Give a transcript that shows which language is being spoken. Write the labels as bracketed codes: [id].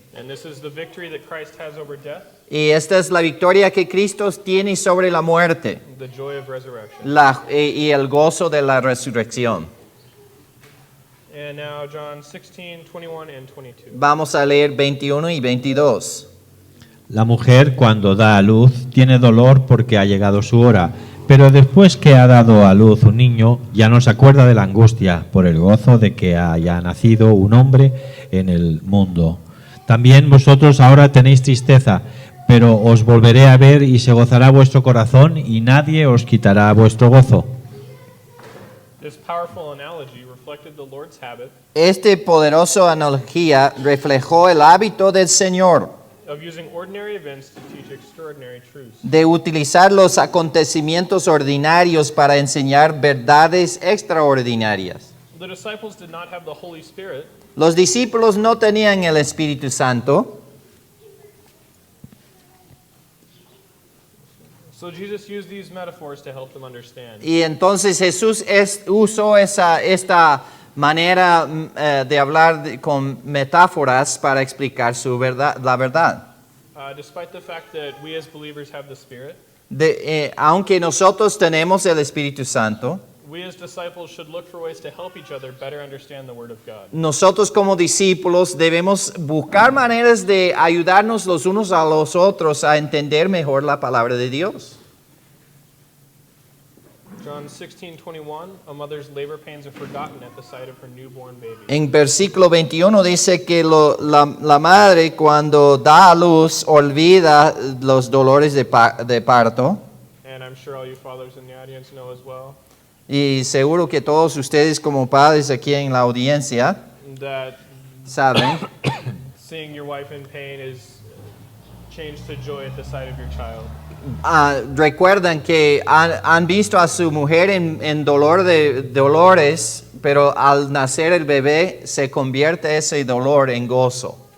[en] And this is the victory that Christ has over death, [es] Y esta es la victoria que Cristo tiene sobre la muerte [en] the joy of resurrection. [es] y el gozo de la resurrección. [en] And now John 16, 21 and 22. [es] Vamos a leer 21 y 22. La mujer cuando da a luz tiene dolor porque ha llegado su hora, pero después que ha dado a luz un niño ya no se acuerda de la angustia por el gozo de que haya nacido un hombre en el mundo. También vosotros ahora tenéis tristeza, pero os volveré a ver y se gozará vuestro corazón y nadie os quitará vuestro gozo. [en] This powerful analogy reflected the Lord's habit [es] Este poderoso analogía reflejó el hábito del Señor [en] of using ordinary events to teach extraordinary truths. [es] de utilizar los acontecimientos ordinarios para enseñar verdades extraordinarias. [en] The disciples did not have the Holy Spirit, [es] Los discípulos no tenían el Espíritu Santo, [en] so Jesus used these metaphors to help them understand. [es] y entonces Jesús usó esta manera de hablar con metáforas para explicar la verdad. [en] Despite the fact that we as believers have the Spirit, [es] Aunque nosotros tenemos el Espíritu Santo, [en] we as disciples should look for ways to help each other better understand the Word of God. [es] nosotros como discípulos debemos buscar maneras de ayudarnos los unos a los otros a entender mejor la palabra de Dios. [en] John 16:21, a mother's labor pains are forgotten at the sight of her newborn baby. [es] En versículo 21 dice que la madre cuando da a luz olvida los dolores de parto. [en] And I'm sure all you fathers in the audience know as well [es] Y seguro que todos ustedes como padres aquí en la audiencia [en] that [es] saben [en] seeing your wife in pain is changed to joy at the sight of your child. [es] recuerdan que han visto a su mujer en dolores, pero al nacer el bebé se convierte ese dolor en gozo.